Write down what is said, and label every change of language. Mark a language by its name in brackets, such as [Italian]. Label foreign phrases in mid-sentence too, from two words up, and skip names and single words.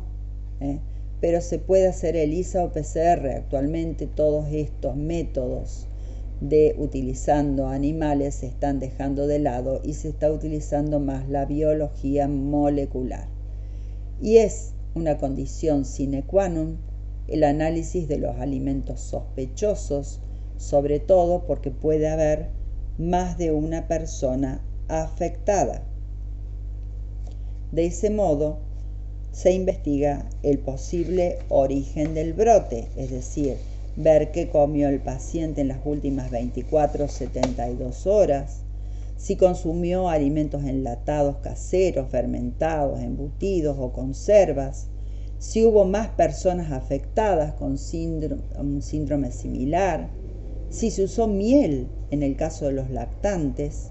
[Spanish] Pero se puede hacer ELISA o PCR. Actualmente todos estos métodos de utilizando animales se están dejando de lado y se está utilizando más la biología molecular. Y es una condición [Latin] sine qua non [Spanish] el análisis de los alimentos sospechosos, sobre todo porque puede haber más de una persona afectada. De ese modo, se investiga el posible origen del brote, es decir, ver qué comió el paciente en las últimas 24 o 72 horas, si consumió alimentos enlatados caseros, fermentados, embutidos o conservas, si hubo más personas afectadas con un síndrome similar, si se usó miel en el caso de los lactantes.